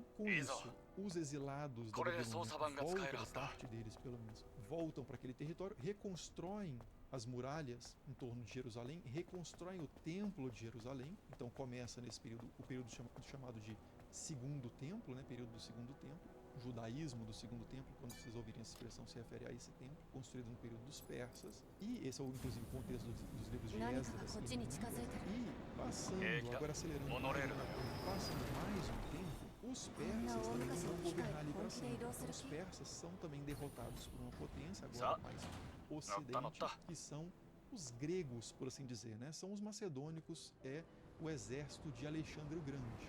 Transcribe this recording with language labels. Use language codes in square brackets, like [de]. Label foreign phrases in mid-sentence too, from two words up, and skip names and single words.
[pt] Com isso, os exilados da Babilônia voltam, parte deles pelo menos, voltam para aquele território, reconstroem as muralhas em torno de Jerusalém, reconstroem o templo de Jerusalém. Então começa nesse período o período chamado de Segundo Templo, né, período do Segundo Templo. judaísmo do segundo templo, quando vocês ouvirem essa expressão, se refere a esse templo, construído no período dos persas. E esse é, inclusive, o contexto dos livros de [ja] 何か [pt] Esdras [ja] がこっ [pt] e [ja] ちに近づいてる。 [pt] E passando, agora acelerando passando mais um tempo, os persas também não vão governar ali para sempre. Os persas são também derrotados por uma potência agora mais ocidente, que são os gregos, por assim dizer, né? São os macedônicos, é o exército de Alexandre o Grande.